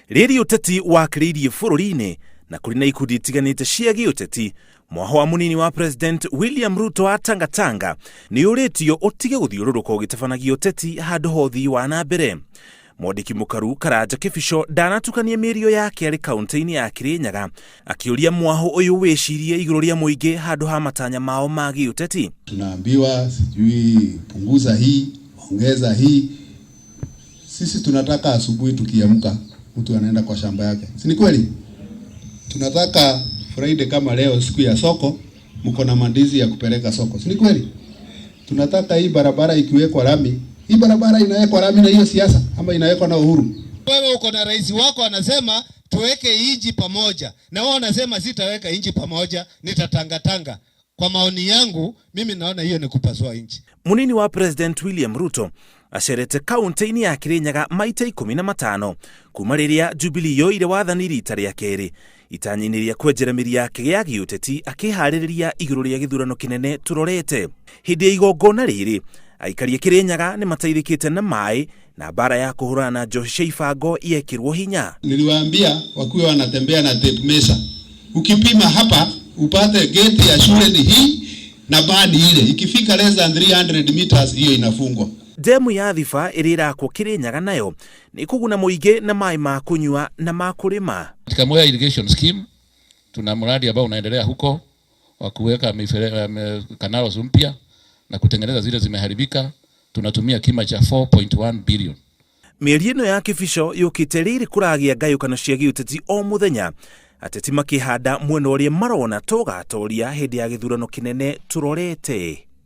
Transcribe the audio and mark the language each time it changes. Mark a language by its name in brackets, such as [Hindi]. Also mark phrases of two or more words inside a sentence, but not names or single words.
[Kikuyu] Rĩrĩ ũteti wakĩrĩirie bũrũri-inĩ na kũrĩ na ikundi itiganĩte cia gĩũteti, mwaho munini wa President William Ruto wa Tangatanga nĩ ũrĩtio ũtige gũthiũrũrũka ũgĩtabanagia ũteti handũ hothi wa na mbere. Mwandĩki mũkaru Karanja Kĩbico ndanatukania mĩario yake arĩ kaunti-inĩ ya Kirinyaga akĩũria mwaho ũyũ wĩcirie igũrũ rĩa mũingĩ handũ ha matanya mao ma gĩũteti. [Swahili] Tunaambiwa sijui punguza hii, ongeza hii. Sisi tunataka asubuhi tukiamka mtu anaenda kwa shamba yake. Si ni kweli? Tunataka Friday kama leo siku ya soko mko na mandizi ya kupeleka soko. Si ni kweli? Tunataka hii barabara ikiwekwa lami. Hii barabara inawekwa lami na hiyo siasa ama inawekwa na Uhuru? Wewe uko na rais wako anasema tuweke inji pamoja. Na wao wanasema sitaweka inji pamoja, nitatangatanga. Kwa maoni yangu, mimi naona hiyo ni kupasua inchi. [Kikuyu] Munini wa President William Ruto acerete kaunti-inĩ ya Kirinyaga maita 15 kuma rĩrĩa Jubilee yoire wathani rita rĩa kerĩ, itanya-inĩ rĩa kwenjera mĩri yake ya gĩũteti akĩharĩrĩria igũrũ rĩa gĩthurano kĩnene tũrorete. Hĩndĩ ya igongona rĩrĩ, aikari a Kirinyaga nĩ mateithĩkĩte na maĩ na bara ya kũhũrana na njohi cia ibango yekĩrwo hinya. [Swahili] Niliwaambia wakuwe wanatembea na [English] tape measure. [Swahili] Ukipima hapa upate gate ya shule ni hii na badi ile. Ikifika [English] less than 300 meters [Swahili] hiyo inafungwa. [Kikuyu] Demu ya Thiba ĩrĩa ĩrakwo Kirinyaga nayo nĩ kũguna mũingĩ na maĩ ma kunyua na ma kũrĩma. [Swahili] Katika Mwea Irrigation Scheme tuna mradi ambao unaendelea huko wa kuweka canals mpya na kutengeneza zile zimeharibika. Tunatumia kima cha 4.1 billion. [Kikuyu] Mĩario ĩno ya Kĩbico yũkĩte rĩrĩ kũragĩa ngayũkano cia gĩũteti o mũthenya, ateti makĩhanda mwena ũrĩa marona tũgatoria hĩndĩ ya gĩthurano kĩnene tũrorete.